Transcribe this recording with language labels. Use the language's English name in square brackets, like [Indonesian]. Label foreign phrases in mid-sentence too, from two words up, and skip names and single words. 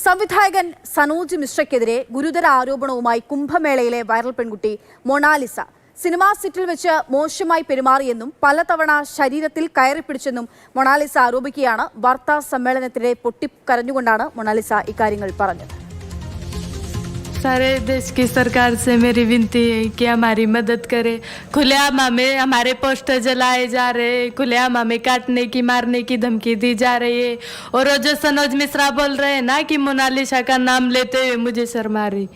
[Malayalam] സംവിധായകൻ സനോജ് മിശ്രയ്ക്കെതിരെ ഗുരുതര ആരോപണവുമായി കുംഭമേളയിലെ വൈറൽ പെൺകുട്ടി മൊണാലിസ സിനിമാ സെറ്റിൽ വെച്ച് മോശമായി പെരുമാറിയെന്നും പലതവണ ശരീരത്തിൽ കയറിപ്പിടിച്ചെന്നും മൊണാലിസ ആരോപിക്കുകയാണ്. വാർത്താ സമ്മേളനത്തിനിടെ പൊട്ടിക്കരഞ്ഞുകൊണ്ടാണ് മൊണാലിസ ഇക്കാര്യങ്ങൾ പറഞ്ഞത്. [Hindi] सारे देश की सरकार से मेरी विनती है कि हमारी मदद करे। खुलेआम हमें हमारे पोस्टर जलाए जा रहे हैं, खुलेआम हमें काटने की मारने की धमकी दी जा रही है। और वो जो सनोज मिश्रा बोल रहे हैं ना कि मोनालिसा का नाम लेते हुए मुझे शर्म आ रही।